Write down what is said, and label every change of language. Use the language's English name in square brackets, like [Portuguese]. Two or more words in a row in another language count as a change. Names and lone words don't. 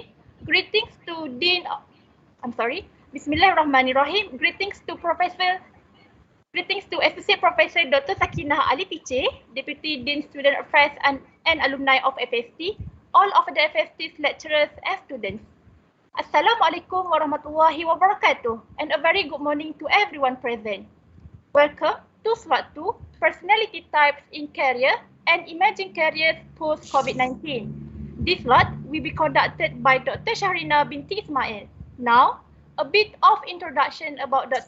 [English] Greetings to Bismillahirrahmanirrahim. Greetings to Associate Professor Dr. Sakinah Ali Piche, Deputy Dean Student Affairs and Alumni of FST, all of the FST's lecturers and students. [Arabic] السلام عليكم ورحمة الله وبركاته, [English] and a very good morning to everyone present. Welcome to Slot 2, Personality Types in Career and Emerging Careers Post-COVID-19. This slot will be conducted by Dr. Shahrina binti Ismail. Now, a bit of introduction about Dr.